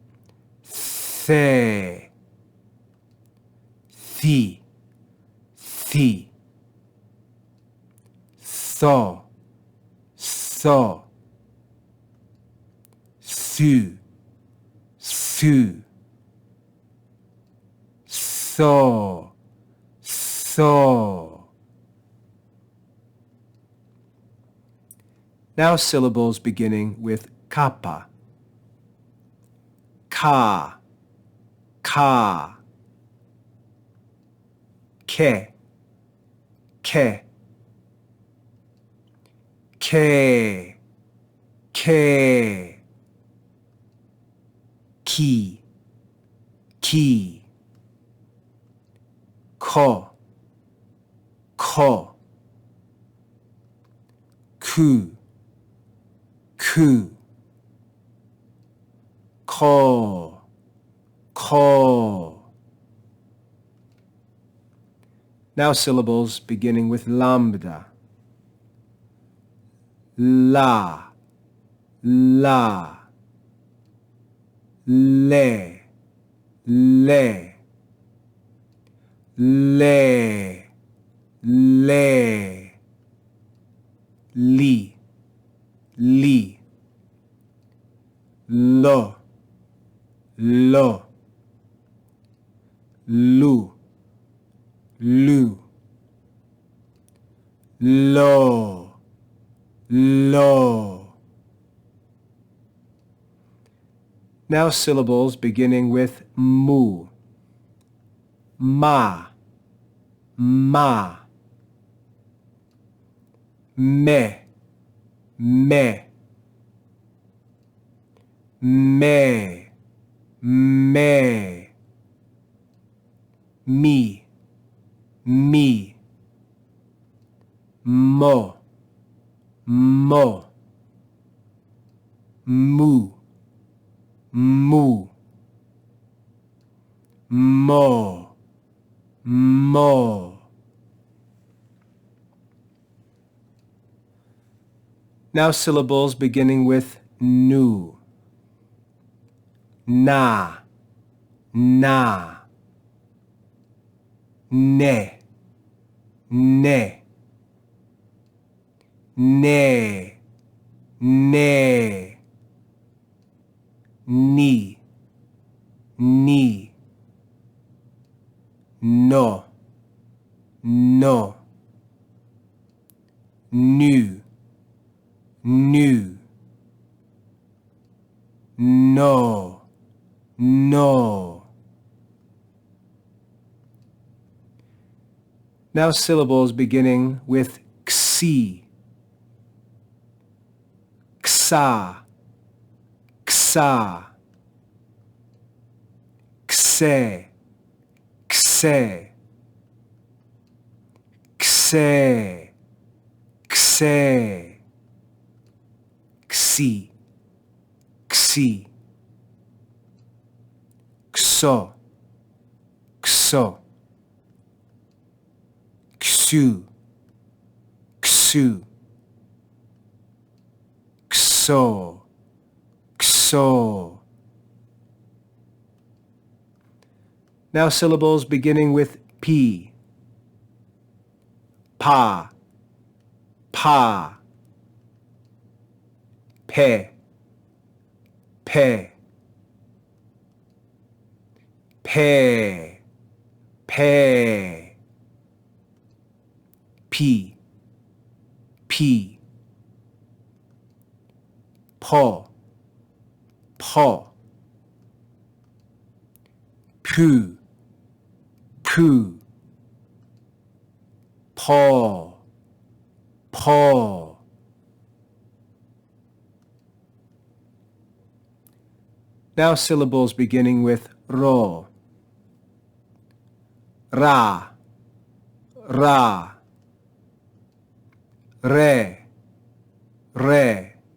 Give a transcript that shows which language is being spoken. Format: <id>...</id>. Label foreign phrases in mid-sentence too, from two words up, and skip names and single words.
<el>the, thi, thi, tho, tho, thu, thu, tho, tho.</el> <en>Now syllables beginning with kappa.</en> <el>Ka, ka, ke, ke, ke, ke, ki, ki, ko, ko, ku, ku, ko, ko.</el> <en>Now syllables beginning with lambda.</en> <el>La, la, le, le, le, le, li, li, lo, lo, lu, lu, lo, lo.</el> <en>Now syllables beginning with mu.</en> <el>Ma, ma, me, me, me, me, mi, mi, mo, mo, mu, mu, mo, mo.</el> <en>Now syllables beginning with nu.</en> <el>Na, na, ne, ne, ne, ne, ni, ni, no, no, nu, nu, no, no.</el> <en>Now syllables beginning with xi.</en> <el>Xa, xa, xe, xe, xe, xe, xi, xi, xo, xo, ksu, ksu, kso, kso.</el> <en>Now syllables beginning with P.</en> <el>Pa, pa. Pe, pe. Pe, pe. P, p. Po, po. Pu, pu. Po, po.</el> <en>Now syllables beginning with ro.</en> <el>Ra, ra. Re, re.</el>